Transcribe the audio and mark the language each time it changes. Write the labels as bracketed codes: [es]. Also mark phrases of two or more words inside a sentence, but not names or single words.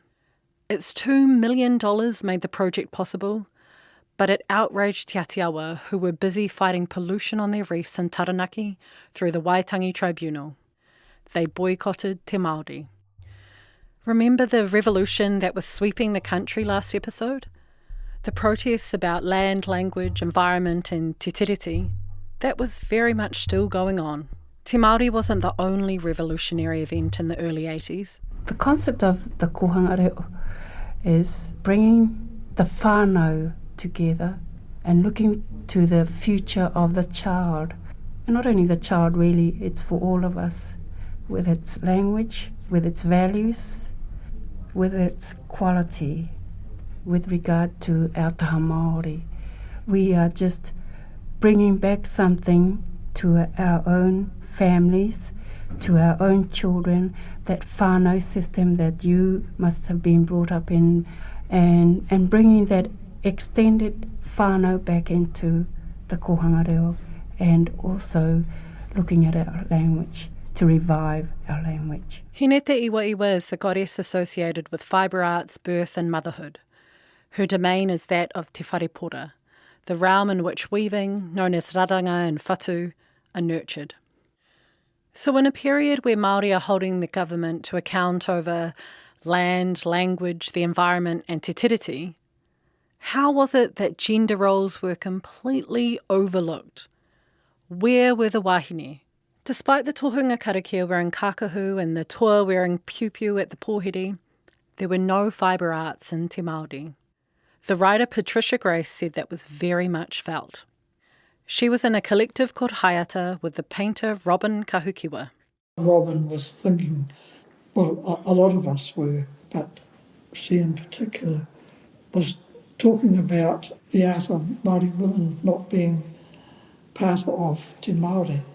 [en] Its $2 million made the project possible, but it outraged Te Atiawa, who were busy fighting pollution on their reefs in Taranaki through the Waitangi Tribunal. They boycotted Te Māori. Remember the revolution that was sweeping the country last episode? The protests about land, language, environment and te tiriti? That was very much still going on. Te Māori wasn't the only revolutionary event in the early 80s. The concept of the [mi] kohanga reo [en] is bringing the whānau together and looking to the future of the child. And not only the child, really, it's for all of us, with its language, with its values, with its quality, with regard to our [mi] taha Māori. [en] We are just bringing back something to our own families, to our own children, that whānau system that you must have been brought up in, and bringing that extended whānau back into the [mi] kohanga reo, [en] and also looking at our language, to revive our language. Hinete Iwa is the goddess associated with fibre arts, birth and motherhood. Her domain is that of Te Wharepora, the realm in which weaving, known as raranga and whatu, are nurtured. So in a period where Māori are holding the government to account over land, language, the environment and te tiriti, how was it that gender roles were completely overlooked? Where were the wahine? Despite the [mi] tohunga karakia [en] wearing kakahu and the toa wearing piu-piu at the pōhiri, there were no fibre arts in Te Māori. The writer Patricia Grace said that was very much felt. She was in a collective called Haiata with the painter Robin Kahukiwa. Robin was thinking, well, a lot of us were, but she in particular was talking about the art of Māori women not being part of Te Māori.